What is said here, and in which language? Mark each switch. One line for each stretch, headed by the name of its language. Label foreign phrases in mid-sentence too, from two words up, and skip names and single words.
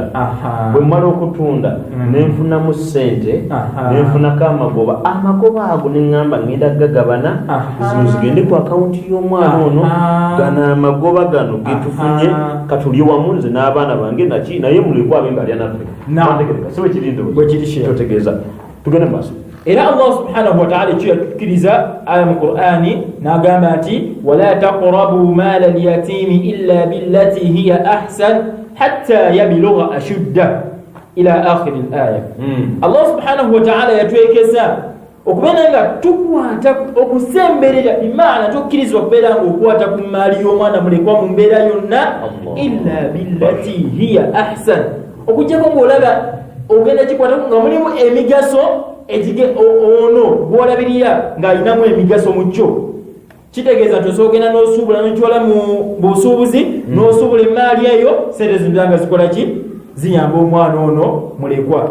Ganda: Bwe mmala okutunda nenfunamu ssente, nenfunako amagoba ago neŋŋamba ngenda gagabana, zino zigende ku akawunti y'omwana ono, gano amagoba gano getufunye katulye wamu nze n'abaana bange naki naye mulekwa abe ng'alya naffe. Siwe kirinde totegeeza. Tugende mu maaso.
Arabic: Era الله سبحانه وتعالى
Ganda: ekyo yatukkiriza aya mu Qur'ani n'agamba nti
Arabic: ولا تقربوا مال اليتيم إلا بالتي هي أحسن حتى يبلغ أشده إلى آخر الآية. الله سبحانه وتعالى
Ganda: yatwekeza okubeera nga tukwata okusemberera, imaana tukkirizibwa okubeera nga okwata ku mmaali y'omwana mulekwa mu mbeera yonna
Arabic: إلا بالتي هي أحسن,
Ganda: okuggyako ng'olaba ogenda kikwata nga mulimu emigaso ono gw'olabirira ng'alinamu emigaso mu kyo. Kitegeeza nti osoogenda n'osuubula n'okitwala mu busuubuzi n'osuubula emmaali eyo, sente zindala nga zikola ki ziyamba omwana ono mulekwa.